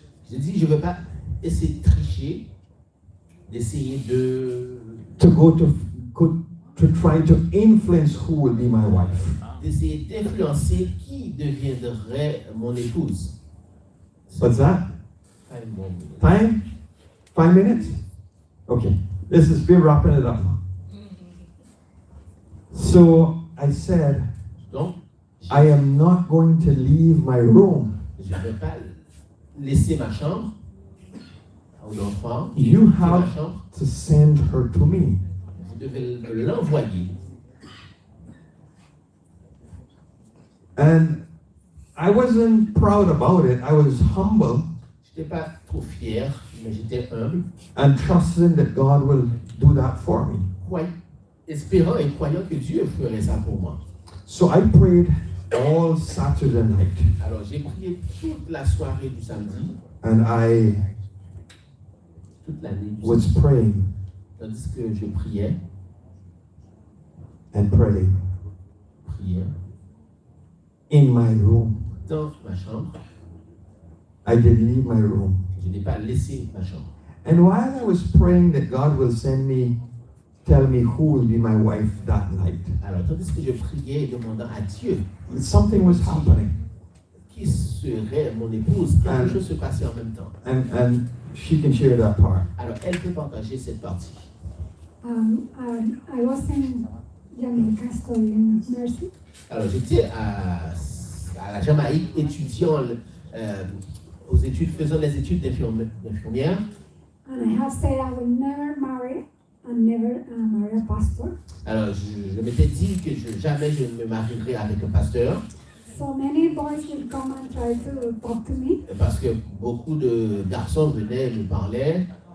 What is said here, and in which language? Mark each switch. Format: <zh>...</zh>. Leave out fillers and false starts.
<fr>Je dis, je ne veux pas essayer de tricher, d'essayer</fr> <en>to try to influence who will be my wife.</en> <fr>d'essayer d'influencer qui deviendrait mon épouse.</fr> <en>What's that? 5 more minutes. Time? 5 minutes? Okay. We're wrapping it up. So I said,</en> <fr>Donc,</fr> <en>I am not going to leave my room.</en> <fr>je ne vais pas laisser ma chambre aux enfants.</fr> <en>You</en> <fr>Ma</fr> <en>have</en> <fr>chambre,</fr> <en>to send her to me.</en> <fr>vous devez l'envoyer.</fr> <en>And I wasn't proud about it. I was humble</en> <fr>Je n'étais pas trop fier, mais j'étais humble,</fr> <en>and trusting that God will do that for me.</en> <fr>espérant et croyant que Dieu ferait ça pour moi.</fr> <en>So I prayed all Saturday night,</en> <fr>Alors j'ai prié toute la soirée du samedi,</fr> <en>and I</en> <fr>toute la nuit du</fr> <en>was</en> <fr>samedi,</fr> <en>praying</en> <fr>tandis que je priais,</fr> <en>and praying in my room.</en> <fr>dans ma chambre.</fr> <en>I didn't leave my room.</en> <fr>Je n'ai pas laissé ma chambre.</fr> <en>And while I was praying that God will tell me who will be my wife that night,</en> <fr>Alors tandis que je priais et demandant à Dieu</fr> <en>something was happening.</en> <fr>qui serait mon épouse, quelque chose se passait en même temps.</fr> <en>And she can share that part.</en> <fr>Alors elle peut partager cette partie.</fr> <en>I was in Jamaica studying nursing.</en> <fr>Alors j'étais à la Jamaïque étudiant aux études, faisant les études d'infirmière.</fr> <en>And I have said I will never marry and never marry a pastor.</en> <fr>Alors je m'étais dit que jamais je ne me marierai avec un pasteur.</fr> <en>So many boys will come and try to talk to me.</en> <fr>Parce que beaucoup de garçons venaient me parler.</fr>